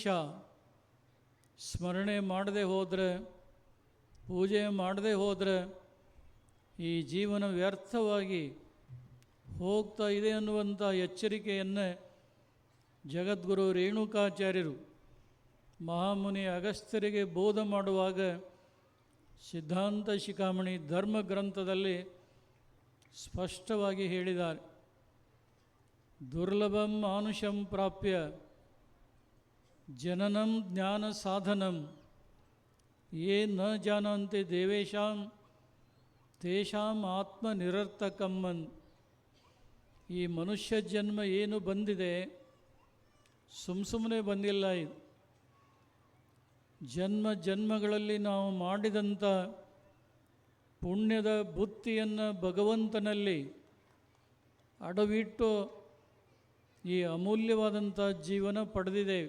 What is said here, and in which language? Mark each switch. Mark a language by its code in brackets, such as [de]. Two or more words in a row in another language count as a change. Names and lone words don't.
[kn] ಸ್ಮರಣೆ ಮಾಡದೆ ಹೋದರೆ, ಪೂಜೆ ಮಾಡದೆ ಹೋದರೆ ಈ ಜೀವನ ವ್ಯರ್ಥವಾಗಿ ಹೋಗ್ತಾ ಇದೆ ಅನ್ನುವಂಥ ಎಚ್ಚರಿಕೆಯನ್ನು ಜಗದ್ಗುರು ರೇಣುಕಾಚಾರ್ಯರು ಮಹಾಮುನಿ ಅಗಸ್ತ್ಯರಿಗೆ ಬೋಧ ಮಾಡುವಾಗ ಸಿದ್ಧಾಂತ ಶಿಖಾಮಣಿ ಧರ್ಮ ಗ್ರಂಥದಲ್ಲಿ ಸ್ಪಷ್ಟವಾಗಿ ಹೇಳಿದ್ದಾರೆ. [sa] ದುರ್ಲಭಂ ಮಾನುಷಂ ಪ್ರಾಪ್ಯ ಜನನಂ ಜ್ಞಾನ ಸಾಧನಂ ಯೇ ನ ಜಾನಂತೆ ದೇವೇಶಾಂ ತೇಷಾಂ ಆತ್ಮ ನಿರರ್ಥಕಮ್ಮನ್. [kn] ಈ ಮನುಷ್ಯ ಜನ್ಮ ಏನು ಬಂದಿದೆ ಸುಮ್ಮನೆ ಬಂದಿಲ್ಲ. ಇದು ಜನ್ಮ ಜನ್ಮಗಳಲ್ಲಿ ನಾವು ಮಾಡಿದಂಥ ಪುಣ್ಯದ ಬುತ್ತಿಯನ್ನು ಭಗವಂತನಲ್ಲಿ ಅಡವಿಟ್ಟು ಈ ಅಮೂಲ್ಯವಾದಂಥ ಜೀವನ ಪಡೆದಿದ್ದೇವೆ.